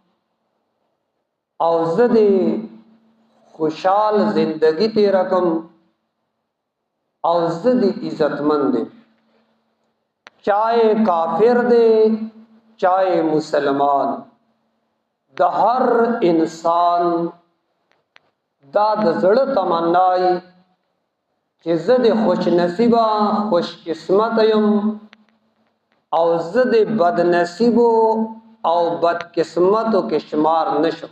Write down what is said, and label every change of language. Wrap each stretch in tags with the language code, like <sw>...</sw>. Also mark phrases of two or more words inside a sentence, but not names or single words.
<ps>او زه دې خوشحال زندگی تیره کم او زه دې عزتمند دې،</ps> <ur>چاہے کافر دے چاہے مسلمان،</ur> <ps>د هر انسان دا د زړه تمنای چې زه دې خوش نصیبه خوش قسمت یم او زه د بد نصیبو او بد قسمتو کې شمار نشم.</ps>